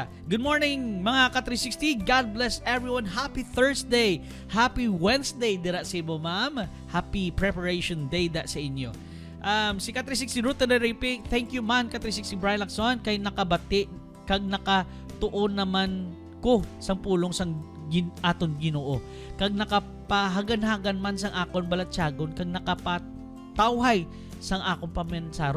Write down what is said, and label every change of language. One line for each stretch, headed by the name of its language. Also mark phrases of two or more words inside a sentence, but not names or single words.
English: Good morning mga ka-360. God bless everyone. Happy Thursday. Happy Wednesday dira sa imo, ma'am. Happy preparation day
Hiligaynon: da sa inyo. Si ka-360 Ruth Tenerife,
English: thank you
Hiligaynon: man ka-360 Brian Lacson kay nakabati kag nakatuon naman ko sang pulong sang aton Ginoo. Kag nakapahagan-hagan man sang akon balatyagon kag nakapatawhay sang akong pamensaron.